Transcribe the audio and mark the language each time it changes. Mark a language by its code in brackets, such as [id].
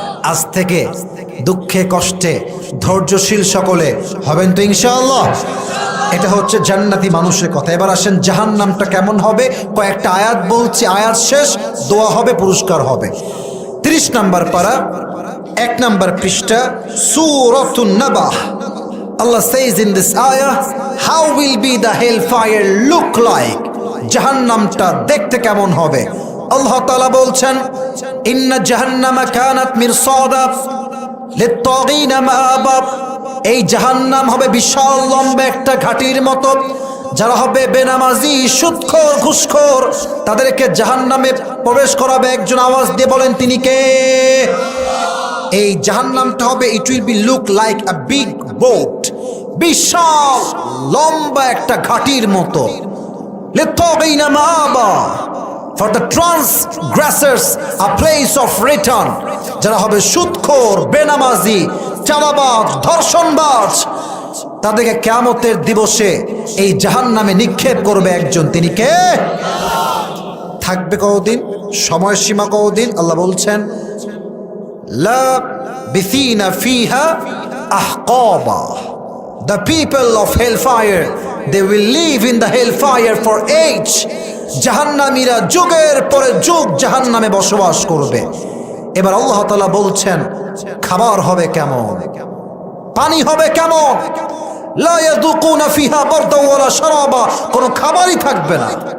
[bn] আজ থেকে দুঃখে কষ্টে ধৈর্যশীল সকলে হবেন তো ইনশাআল্লাহ। এটা হচ্ছে জান্নাতি মানুষের কথা। এবার আসেন জাহান্নামটা কেমন হবে, কয়েকটা আয়াত বলছি, আয়াত শেষ দোয়া হবে, পুরস্কার হবে। 30 নম্বর পারা 1 নম্বর পৃষ্ঠা সূরাতুন নাবাহ। [en] Allah says in this ayah, how will be the hellfire look like? [bn] জাহান্নামটা দেখতে কেমন হবে? আল্লাহ তাআলা বলছেন [ar] ইন্না জাহান্নামা কানাত মিরসাদা লিত-তাগিনা মাআবা। [bn] এই জাহান্নাম হবে বিশাল লম্বা একটা ঘাটির মতো। যারা হবে বেনামাজি, সুদখোর, ঘুষখোর, তাদেরকে জাহান্নামে প্রবেশ করাবে একজন। আওয়াজ দিয়ে বলেন তিনি কে? এই জাহান্নামটা হবে, [en] it will be look like a big boat, [bn] বিশাল লম্বা একটা ঘাটির মতো। [ar] লিত-তাগিনা মাআবা, [en] for the transgressors a place of return। [bn] যারা হবে সুদখোর, বেনামাজি, চাঁদাবাজ, ধর্ষণবাজ, তাদেরকে কিয়ামতের দিবসে এই জাহান্নামে নিক্ষেপ করবে একজন। তিনি কে? থাকবে কতদিন, সময়সীমা কতদিন? আল্লাহ বলছেন [ar] লা বিসিনা ফিহা আহকাবা, [en] the people of hellfire, they will live in the hellfire for age. [bn] জাহান্নামীরা যুগের পরে যুগ জাহান্নামে বসবাস করবে। এবার আল্লাহ তাআলা বলছেন খাবার হবে কেমন, পানি হবে কেমন? [ar] লা ইয়াযুকুনা ফিহা বারদান ওয়ালা শারাবা, [bn] কোনো খাবারই থাকবে না।